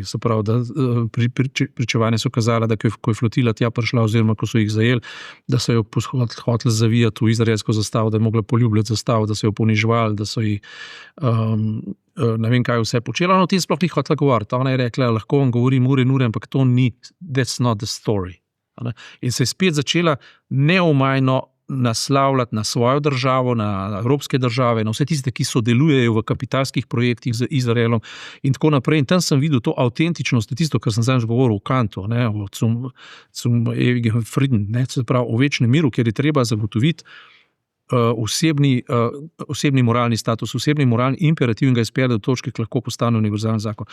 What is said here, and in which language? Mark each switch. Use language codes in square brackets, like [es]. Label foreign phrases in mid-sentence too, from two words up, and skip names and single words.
[sl] Se pravi, da pričevanja so kazala, da ko je flotila tja prišla, oziroma ko so jih zajeli, da so jo hoteli zavijati v izraelsko zastavo, da je mogla poljubljati zastavo, da so jo poniževali, da so ji ne vem, kaj vse počela, no o tem sploh ni hotela govoriti. Ona je rekla, lahko vam govorim ure in ure, ampak to ni, [en] that's not the story. [sl] In se je spet začela neomajno naslavljati na svojo državo, na evropske države, na vse tiste, ki sodelujejo v kapitalskih projektih z Izraelom in tako naprej. In tam sem videl to avtentičnost, tisto, kar sem zdaj govoril o Kantu, ne, o [de] zum ewigen Frieden, [sl] ne, se pravi o večnem miru, kjer je treba zagotoviti osebni moralni status, osebni moralni imperativ in ga izpelje do točke, ki lahko postane univerzalni zakon.